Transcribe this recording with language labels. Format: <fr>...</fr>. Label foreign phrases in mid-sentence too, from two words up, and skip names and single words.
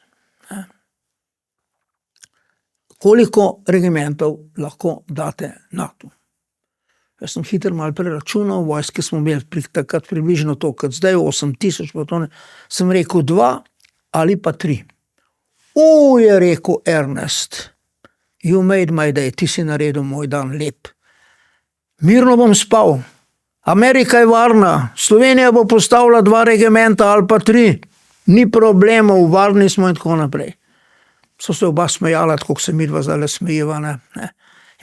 <sl>Koliko regimentov lahko date NATO? Jaz sem hitro malo preračunal, vojske smo imeli takrat približno to, kot zdaj, 8000, pa to ne. Sem rekel 2 ali pa 3. Je rekel Ernest,</sl> <en>you made my day,</en> <sl>ti si naredil moj dan lep. Mirno bom spal. Amerika je varna, Slovenija bo postavila 2 regimenta ali pa 3. Ni problemov, varni smo in tako naprej. So se oba smejala, tako se midva zdaj smejiva, ne.</sl>